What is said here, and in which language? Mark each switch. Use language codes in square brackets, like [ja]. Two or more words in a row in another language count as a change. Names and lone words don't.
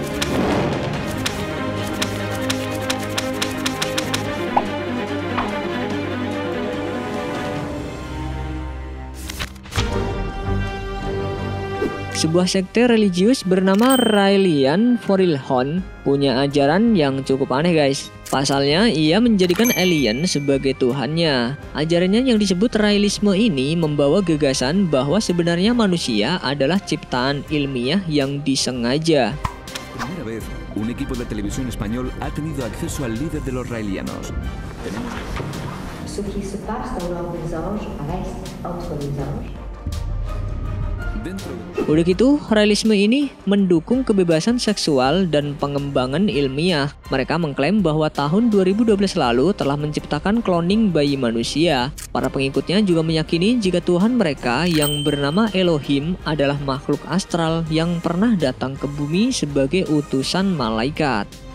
[id] Sebuah sekte religius bernama Raelian Forilhon punya ajaran yang cukup aneh guys. Pasalnya ia menjadikan alien sebagai tuhannya. Ajarannya yang disebut Raelisme ini membawa gagasan bahwa sebenarnya manusia adalah ciptaan ilmiah yang disengaja. [es] Primera vez, un equipo de televisión español ha tenido acceso al líder de los raelianos. [fr] Ce qui se passe dans l'ordre des anges reste entre les anges. [id] Udah gitu, Raelisme ini mendukung kebebasan seksual dan pengembangan ilmiah. Mereka mengklaim bahwa tahun 2012 lalu telah menciptakan cloning bayi manusia. Para pengikutnya juga meyakini jika Tuhan mereka yang bernama Elohim adalah makhluk astral yang pernah datang ke bumi sebagai utusan malaikat.